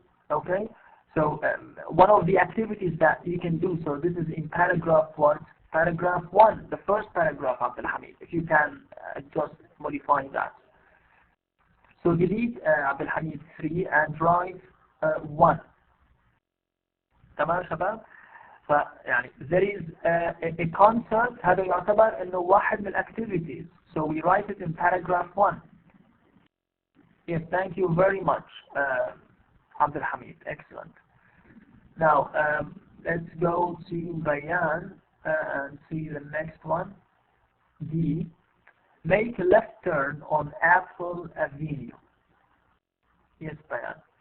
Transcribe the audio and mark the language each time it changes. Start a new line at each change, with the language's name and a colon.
English: Okay, so one of the activities that you can do, so this is in paragraph what? paragraph 1, the first paragraph, Abdul Hamid, if you can just modify that. So delete Abdul Hamid 3 and write 1.
Arabic: تمام شباب؟ فيعني
English: there is a concept
Arabic: هذا يعتبر إنه واحد من activities.
English: So we write it in paragraph 1. Yes, thank you very much, Abdul Hamid. Excellent. Now, let's go to Bayan and see the next one. D. Make a left turn on Apple Avenue. Yes, Bayan.